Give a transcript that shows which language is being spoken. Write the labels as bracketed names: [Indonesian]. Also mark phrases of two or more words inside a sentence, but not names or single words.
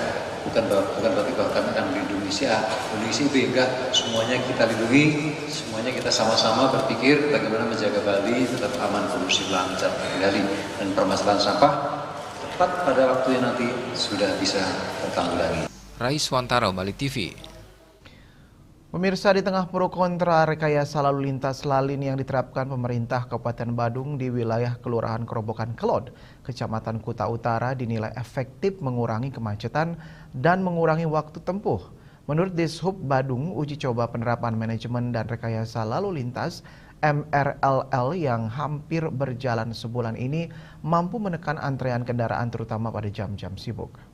[Indonesian] Bukan berarti bahwa kami akan melindungi Indonesia itu enggak, semuanya kita lindungi, semuanya kita sama-sama berpikir bagaimana menjaga Bali tetap aman, kondusif, lancar, terkendali, dan permasalahan sampah tepat pada waktu yang nanti sudah bisa tertanggulangi. Rais Wantaro, Bali TV. Pemirsa, di tengah pro kontra rekayasa lalu lintas lalin yang diterapkan pemerintah Kabupaten Badung di wilayah Kelurahan Kerobokan Kelod, Kecamatan Kuta Utara dinilai efektif mengurangi kemacetan dan mengurangi waktu tempuh. Menurut Dishub Badung, uji coba penerapan manajemen dan rekayasa lalu lintas MRLL yang hampir berjalan sebulan ini mampu menekan antrean kendaraan terutama pada jam-jam sibuk.